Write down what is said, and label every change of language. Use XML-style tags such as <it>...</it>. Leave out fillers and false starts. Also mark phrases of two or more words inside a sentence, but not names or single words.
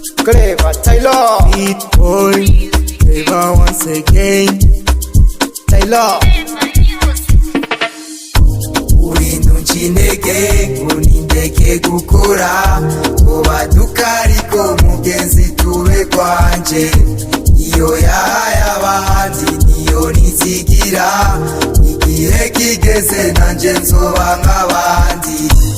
<en>Clever Taylor, Beat boy, Clever once again. Taylor.</en> <rn>Urinuncinege unindeke gukora ubaduka ariko mugenzi tube kwanje iyo yahaye abandi niyo nizigira igihe kigeze nanje nzoba nk'abandi.</rn>